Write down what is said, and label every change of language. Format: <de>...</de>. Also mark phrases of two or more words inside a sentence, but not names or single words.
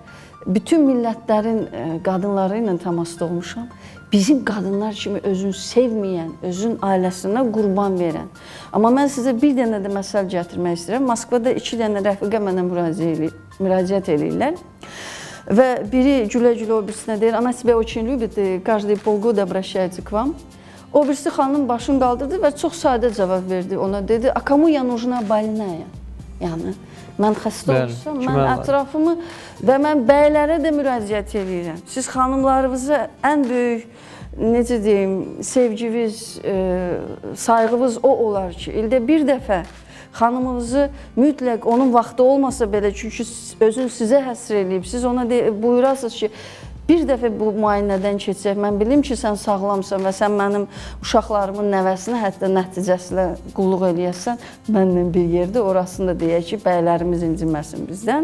<az>Bütün millətlərin qadınları ilə təmasda olmuşam. Bizim qadınlar kimi özünü sevməyən, özün ailəsinə qurban verən. Amma mən sizə bir dənə də məsəl gətirmək istəyirəm. Moskvada 2 dənə rəfiqə mənə müraciət eləyirlər. Və biri gülə-gülə o birisinə deyir, ana</az> <ru>тебя очень любит, каждые полгода обращается к вам.</ru> <az>O birisi xanım başını qaldırdı və çox sadə cavab verdi. Ona dedi,</az> <ru>а кому я нужна больная?</ru> <az>Yəni, mən xəstə olsam, mən ətrafımı və mən bəylərə də müraciət edirəm. Siz xanımlarınıza ən böyük, necə deyim, sevginiz, sayğınız o olar ki, ildə bir dəfə xanımınızı mütləq onun vaxtı olmasa belə, çünki özün sizə həsr eləyib, siz ona buyurasınız ki, bir dəfə bu müayinədən keçəcək, mən bilim ki, sən sağlamsan və sən mənim uşaqlarımın nəvəsinə hətta nəticəsilə qulluq eləyəsən, mənlə bir yerdə orasını da deyək ki, bəylərimiz inciməsin bizdən.</az>